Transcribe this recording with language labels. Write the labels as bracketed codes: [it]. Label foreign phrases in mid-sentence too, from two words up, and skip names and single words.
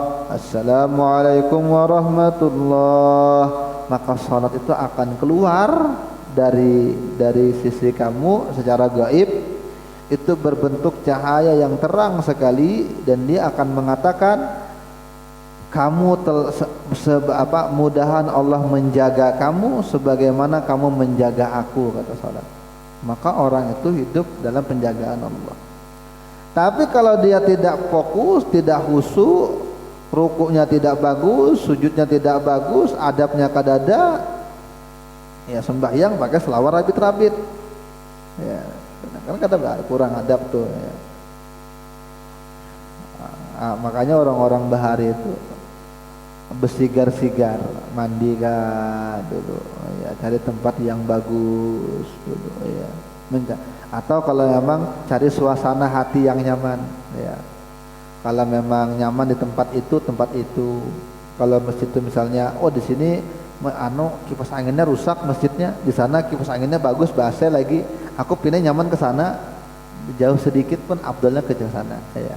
[ar] السلام عليكم ورحمة الله, [id] maka salat itu akan keluar dari sisi kamu secara gaib, itu berbentuk cahaya yang terang sekali, dan dia akan mengatakan kamu mudahan Allah menjaga kamu sebagaimana kamu menjaga aku, kata salat. Maka orang itu hidup dalam penjagaan Allah. Tapi kalau dia tidak fokus, tidak khusyuk, rukuknya tidak bagus, sujudnya tidak bagus, [bjn] adabnya kadada, ya sembahyang pakai selawat rabit-rabit, ya kan kata kurang adab tuh, ya. Makanya orang-orang bahari itu bersigar-sigar, mandi kan dulu, [id] ya cari tempat yang bagus dulu, ya. Atau kalau memang cari suasana hati yang nyaman, ya. Kalau memang nyaman di tempat itu. Kalau masjid itu misalnya, oh di sini kipas anginnya rusak masjidnya, di sana kipas anginnya bagus, AC lagi, aku pindah nyaman ke sana, jauh sedikit pun abdulnya ke sana, ya.